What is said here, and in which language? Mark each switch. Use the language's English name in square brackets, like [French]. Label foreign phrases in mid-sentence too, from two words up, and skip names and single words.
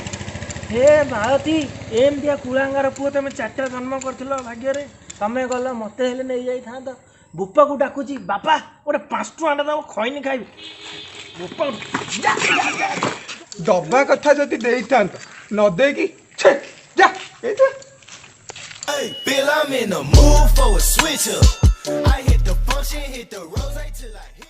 [Odia] ହେ ମାଳତୀ, ଏମିତିଆ କୁଳାଙ୍ଗାର ପୁଅ ତମେ 4ଟା ଜନ୍ମ କରିଥିଲ ଭାଗ୍ୟରେ। ତମେ ଗଲ, ମୋତେ ହେଲେ ନେଇଯାଇଥାନ୍ତ। ବୋପାକୁ ଡାକୁଛି ବାପା ଗୋଟେ 5 ଟଙ୍କାଟା ଦେବ ଖଇନି ଖାଇବି। ବୋପା ଦବା କଥା ଯଦି ଦେଇଥାନ୍ତ, ନ ଦେଇକି ଛେ ଯା ଏଇଟା। [English] Hey, Bill, I'm in the mood for a switch up. I hit the function, hit the rose till I